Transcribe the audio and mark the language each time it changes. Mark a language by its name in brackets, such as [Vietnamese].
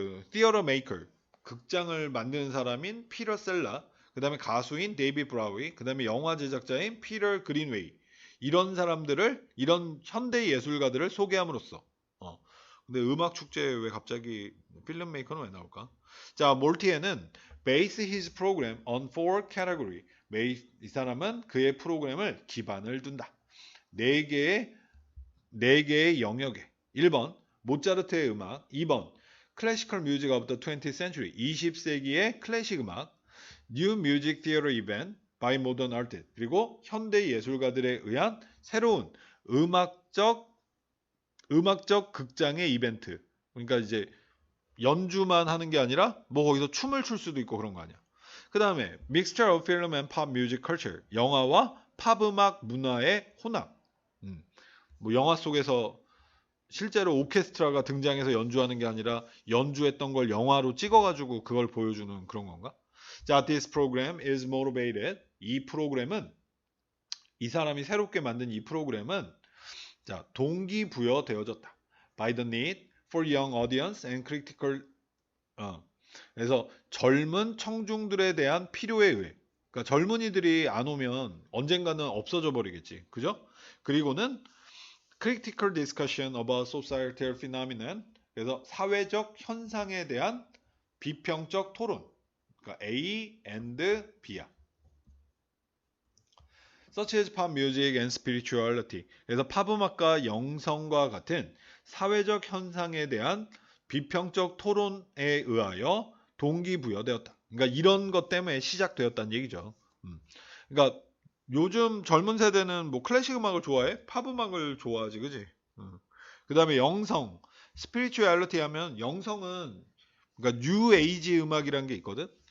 [Korean] theater maker, 극장을 만드는 사람인 피터 셀라, 그 다음에 가수인 데이비 브라위, 그 다음에 영화 제작자인 피터 그린웨이, 이런 사람들을, 이런 현대 예술가들을 소개함으로써 근데 음악 축제에 왜 갑자기 필름 메이커는 왜 나올까? 자, 몰티에는 [English] base his program on 4 category. [Korean] 이 사람은 그의 프로그램을 기반을 둔다. 4개의 영역에. 1번 모차르트의 음악, 2번 [English] classical music of the 20th century, [Korean] 20세기의 클래식 음악, [English] new music theater event by modern artists, [Korean] 그리고 현대 예술가들에 의한 새로운 음악적 극장의 이벤트. 그러니까 이제 연주만 하는 게 아니라 뭐 거기서 춤을 출 수도 있고 그런 거 아니야. 그 다음에 [English] mixture of film and pop music culture, [Korean] 영화와 팝 음악 문화의 혼합. 뭐 영화 속에서 실제로 오케스트라가 등장해서 연주하는 게 아니라 연주했던 걸 영화로 찍어가지고 그걸 보여주는 그런 건가? [English] 자, this program is motivated. [Korean] 이 프로그램은, 이 사람이 새롭게 만든 이 프로그램은 자, 동기부여되어졌다. [English] By the need for young audience and critical, [Korean] 그래서 젊은 청중들에 대한 필요에 의해, 그러니까 젊은이들이 안 오면 언젠가는 없어져 버리겠지, 그죠? 그리고는 [English] critical discussion about societal phenomenon, [Korean] 그래서 사회적 현상에 대한 비평적 토론. 그러니까 A and B야. [English] Such as pop music and spirituality. [Korean] 그래서 팝음악과 영성과 같은 사회적 현상에 대한 비평적 토론에 의하여 동기부여되었다. 그러니까 이런 것 때문에 시작되었다는 얘기죠. 그러니까 요즘 젊은 세대는 뭐 클래식 음악을 좋아해? 팝 음악을 좋아하지, 그지? 그 다음에 영성, 스피리추얼리티 하면 영성은 그러니까 뉴 에이지 음악이라는 게 있거든.